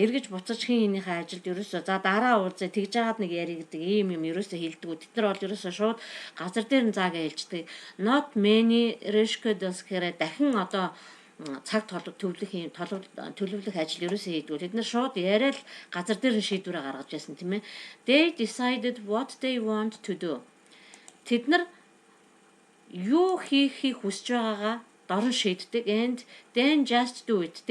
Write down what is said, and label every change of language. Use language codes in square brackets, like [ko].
[mn] Эргэж буцаж хин хинийхээ ажилд ерөөсөө за дараа уулзъя тэгж жагаад нэг ярих гэдэг ийм юм ерөөсөө хэлдэг. Тэд нар бол ерөөсөө шууд газар дээр нь заагаа хэлждэг. [en] Not many reschedules [mn] гэхээр дахин одоо цаг төлөвлөх ажил ерөөсөө хийдгүү. Тэд нар шууд яриад газар дээр нь шийдвэрээ гаргаж яасан тийм ээ. [en] They decided what they want to do. [mn] Тэд нар юу хийхийг хүсэж байгаагаа дорн шийддэг [en] and then just do it.